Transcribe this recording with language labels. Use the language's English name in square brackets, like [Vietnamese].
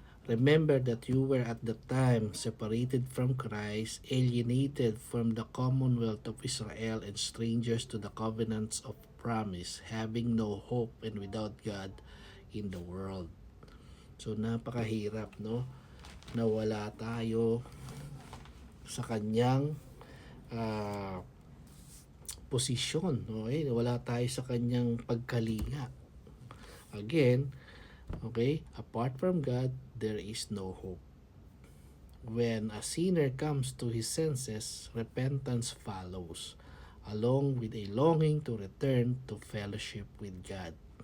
[English] Remember that you were at the time separated from Christ, alienated from the commonwealth of Israel, and strangers to the covenants of promise, having no hope and without God in the world. [Filipino] So napakahirap, no? Nawala tayo sa kanyang posisyon, okay? Nawala tayo sa kanyang pagkalinga. [English] Again, okay, apart from God, there is no hope. When a sinner comes to his senses, repentance follows, along with a longing to return to fellowship with God.